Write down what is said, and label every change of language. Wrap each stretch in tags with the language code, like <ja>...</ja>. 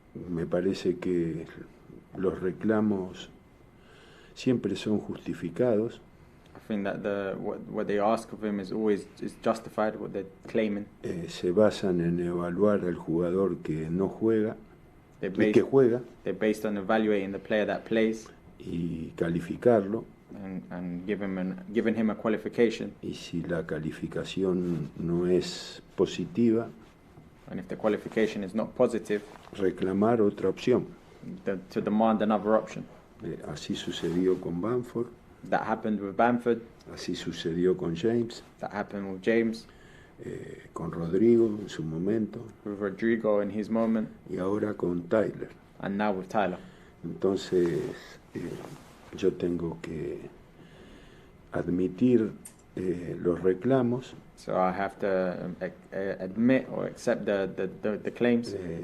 <es>Me parece que los reclamos siempre son justificados.</es> <en>I think that what they ask of him is always justified, what they're claiming.</en> <es>Se basan en evaluar al jugador que no juega, que juega.</es> <en>They're based on evaluating the player that plays.</en> <es>Y calificarlo.</es> <en>and giving him a qualification.</en> <es>Y si la calificación no es positiva,</es> <en>And if the qualification is not positive,</en> <es>reclamar otra opción.</es> <en>to demand another option.</en> <es>Así sucedió con Bamford,</es> <en>That happened with Bamford.</en> <es>así sucedió con James,</es> <en>That happened with James,</en> <es>con Rodrigo en su momento</es> <en>with Rodrigo in his moment,</en> <es>y ahora con Tyler.</es> <en>and now with Tyler.</en> <es>Entonces yo tengo que admitir los reclamos,</es> <en>So I have to admit or accept the claims.</en>